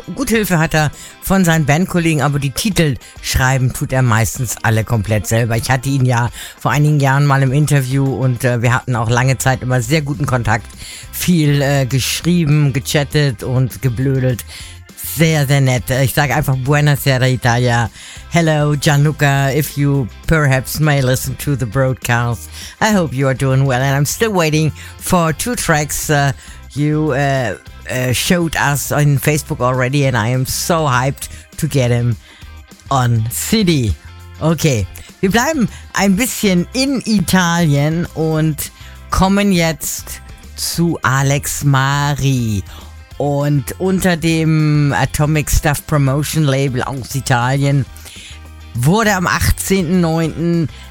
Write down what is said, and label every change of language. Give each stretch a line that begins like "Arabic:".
German: Gut Hilfe hat er von seinen Bandkollegen, aber die Titel schreiben tut er meistens alle komplett selber. Ich hatte ihn ja vor einigen Jahren mal im Interview und wir hatten auch lange Zeit immer sehr guten Kontakt. Viel geschrieben, gechattet und geblödelt. Sehr, sehr nett. Ich sage einfach
Italian: Buena Sera Italia.
English: Hello Gianluca, if you perhaps may listen to the broadcast, I hope you are doing well and I'm still waiting for two tracks showed us on Facebook already and I am so hyped to get him on CD.
German: Okay, wir bleiben ein bisschen in Italien und kommen jetzt zu Alex Mari. Und unter dem Atomic Stuff Promotion Label aus Italien wurde am 18.09.